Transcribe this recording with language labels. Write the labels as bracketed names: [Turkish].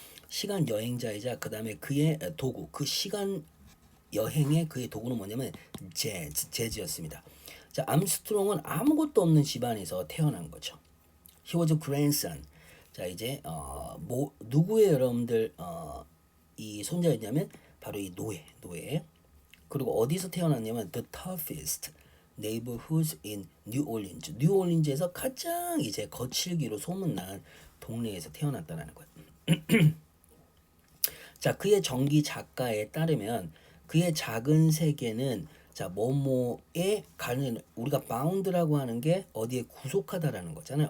[Korean] 시간 여행자이자 그 다음에 그의 도구 그 시간 여행의 그의 도구는 뭐냐면 재즈였습니다. 자 암스트롱은 아무것도 없는 집안에서 태어난 거죠. [English] He was a grandson. [Korean] 자 이제 뭐 누구의 여러분들 이 손자였냐면 바로 이 노예. 그리고 어디서 태어났냐면 [English] the toughest neighborhoods in New Orleans. [Korean] 뉴올린즈에서 가장 이제 거칠기로 소문난 동네에서 태어났다라는 거예요. 자 그의 전기 작가에 따르면 그의 작은 세계는 자 뭐뭐에 가는 우리가 바운드라고 하는 게 어디에 구속하다라는 거잖아요.